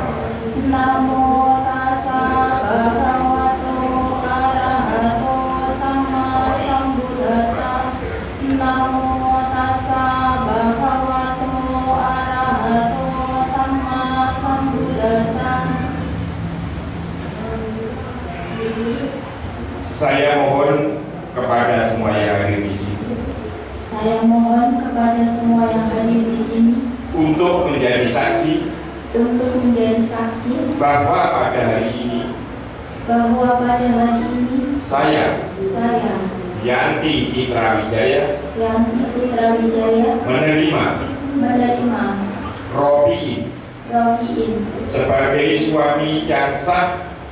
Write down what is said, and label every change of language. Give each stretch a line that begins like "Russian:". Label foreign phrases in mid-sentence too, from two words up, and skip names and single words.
Pali: Namo tassa bhagavato arahato sama sambuddhassa. Namo tassa bhagavato arahato sama sambuddhassa.
Indonesian: Saya mohon kepada semua yang hadir di sini Saya mohon kepada semua yang hadir di sini untuk menjadi saksi bahwa pada hari ini saya Yanti Citra Wijaya menerima Robiin sebagai suami yang sah,